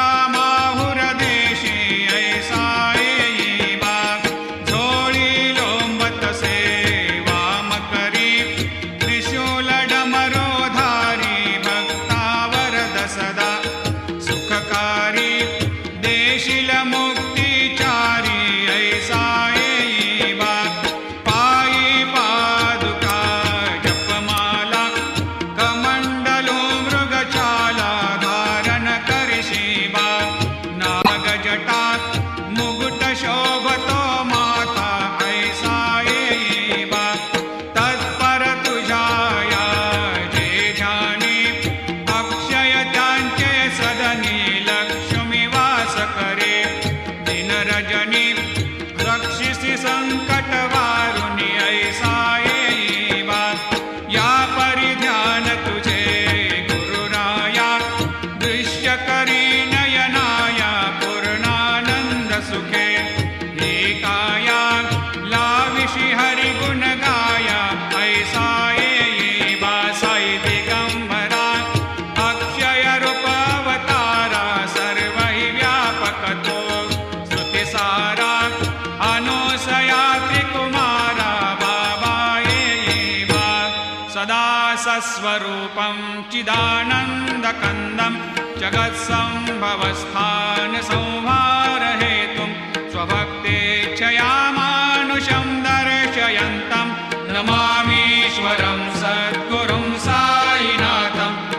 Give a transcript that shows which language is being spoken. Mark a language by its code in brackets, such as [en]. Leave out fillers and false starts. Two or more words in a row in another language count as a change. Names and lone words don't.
[mr] माहुर देशी ऐसा येई बा झोळी लोंबतसे वाम करी त्रिशूल डमरोधारी भक्तावरद सदा सुखकारी देशील मुक्तिचारी ऐसा येई बा पायी पादुका जपमाला कमंडलो मृगचाला धारण करशी बा नागजटा मुकुट शोभतो माता ऐसा येई बा तत्पर तुझाया जे ध्यानी अक्षय त्यांचे सदनी लक्ष्मी वास करे दिन रजनी रक्षिसी संकट वारुणी ऐसा येई बा या परिध्यान तुझे गुरुराया दृश्य करी नयनाया पूर्णानंद सुखे एकाया लाविषि हरि गुण गाया ऐसा येई बा साई दिगंबरा अक्षय रूप अवतारा सर्व हि व्यापक तो श्रुतिसारा अनुसया त्रिकुमारा बाबा येई बा [sa] सदा सस्वरूपं चिदानन्दकन्दं जगत्सम्भवस्थान संहारहेतुं स्वभक्तेच्छया मानुषं दर्शयन्तं नमामीश्वरं सद्गुरुं साईनाथं